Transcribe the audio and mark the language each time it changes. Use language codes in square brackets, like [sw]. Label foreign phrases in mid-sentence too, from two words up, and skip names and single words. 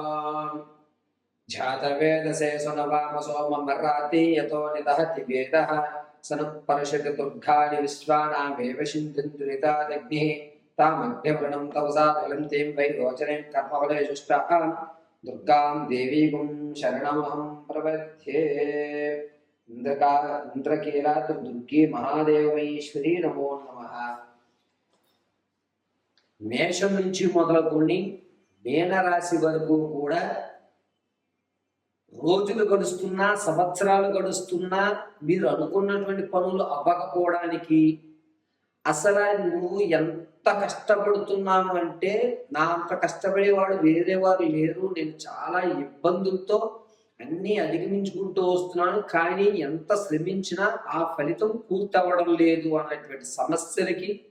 [sa] जातवेदसे सुनवामसो ममराति यतो निदहति वेदः सनुपरिषति दुर्गाणि विश्वानामेव सिन्धुरितादग्निः तामग्निवर्णं तवसा ज्वलन्तीं वै रोचनीं कर्मफलेषुष्टाः दुर्गां देवीं शरणमहं प्रपद्ये। इंद्रकीलाद्रिदुर्गे महादेवमहेश्वरी नमो नमः। [te] మేషం నుంచి మొదలుకొని మీనరాశి వరకు కూడా రోజులు గడుస్తున్నా సంవత్సరాలు గడుస్తున్నా మీరు అనుకున్నటువంటి పనులు అవ్వకపోవడానికి అసలు నువ్వు ఎంత కష్టపడుతున్నావు అంటే నా అంత కష్టపడేవాడు వేరే వారు లేరు, నేను చాలా ఇబ్బందులతో అన్నీ అధిగమించుకుంటూ వస్తున్నాను, కానీ ఎంత శ్రమించినా ఆ ఫలితం పూర్తవ్వడం లేదు అన్నటువంటి సమస్యలకి,